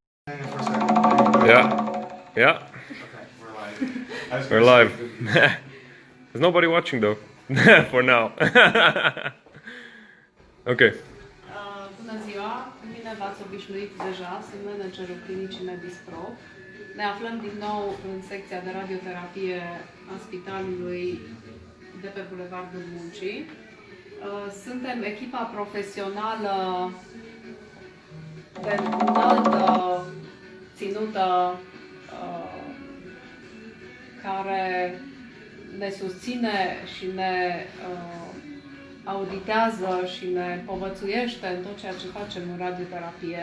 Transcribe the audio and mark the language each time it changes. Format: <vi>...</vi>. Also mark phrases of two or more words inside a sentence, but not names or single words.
<en>Yeah. Yeah. Okay, we're live. We're live. There's nobody watching though. For now. Okay.</en> <ro>Bună ziua! Cu mine v-ați obișnuit deja, sunt managerul clinicii Medisprof. Ne aflăm din nou în secția de radioterapie a spitalului de pe Bulevardul Muncii. Suntem echipa profesională de înaltă ținută care ne susține și ne auditează și ne povățuiește în tot ceea ce facem în radioterapie.</ro>